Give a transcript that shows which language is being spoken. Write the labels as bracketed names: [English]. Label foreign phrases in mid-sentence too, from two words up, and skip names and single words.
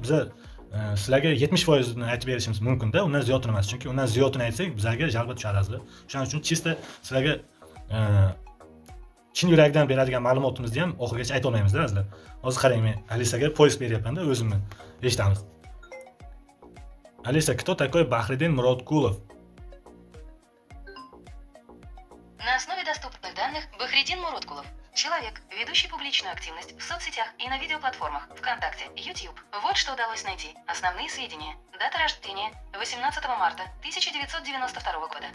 [Uzbek] Biz sizlarga 70% ni aytib berishimiz mumkin-da, undan ziyodini emas, chunki undan ziyodini aytsak bizlarga jalba tushadi azizlar. Shuning uchun chista sizlarga chin yurakdan beradigan ma'lumotimizni ham oxirigacha ayta olmaymiz-da azizlar. Hozir qarang, men Alisaga poisk beryapman-da, o'zimni eshitamiz. Alisa, [Russian] кто такой Бахридин Мураткулов? На основе доступных данных Бахридин Мураткулов – человек, ведущий публичную активность в соцсетях и на видеоплатформах ВКонтакте, YouTube. Вот что удалось найти. Основные сведения. Дата рождения – 18 марта 1992 года.